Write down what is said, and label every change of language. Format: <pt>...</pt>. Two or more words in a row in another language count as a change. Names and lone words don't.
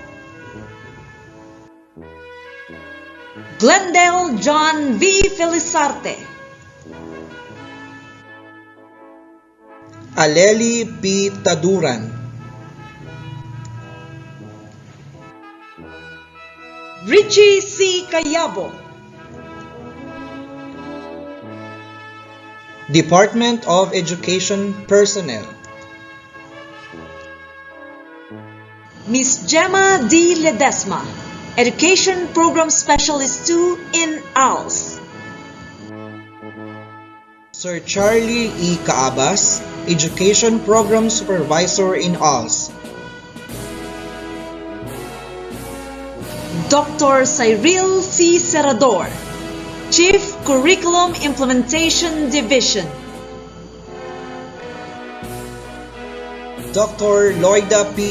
<en>Glendale John V. Felizarte, Aleli P. Taduran, Richie C. Cayabo, Department of Education Personnel, Miss Gemma D. Ledesma, Education Program Specialist 2 in ALS, Sir Charlie E. Caabas, Education Program Supervisor in ALS, Dr. Cyril C. Serrador, Chief Curriculum Implementation Division. Dr. Loida P.</en>